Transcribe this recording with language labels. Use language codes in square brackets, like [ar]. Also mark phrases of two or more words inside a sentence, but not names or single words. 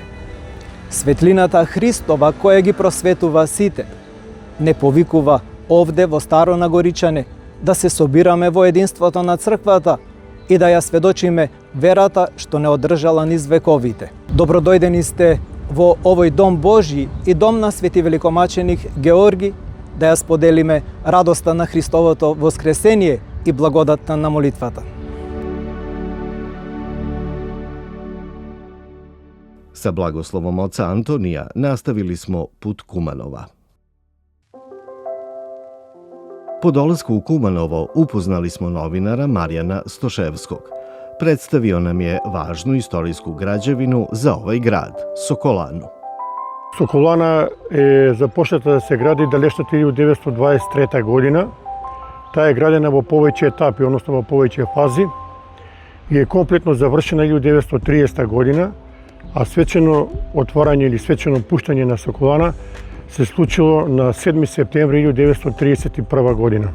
[mk] Светлината Христова која ги просветува сите, не повикува овде во Старо на Горичане да се собираме во единството на црквата и да ја сведочиме верата што не одржала низ вековите. Добродојдени сте во овој дом Божји и дом на Свети Великомаченик Георги да ја споделиме радоста на Христовото воскресение и благодатта на молитвата. [sr] Sa blagoslovom oca Antonija nastavili smo put Kumanova. Po dolasku u Kumanovo upoznali smo novinara Marijana Stoševskog. Predstavio nam je važnu istorijsku građevinu za ovaj grad, Sokolanu. [mk] Sokolana je започната да се гради далечната 1923 година. Таа е градена во повеќе етапи, односно во повеќе фази, и е комплетно завршена 1930 година, а свечено отварање или свечено пуштање на Соколана се случило на 7 септември 1931 година.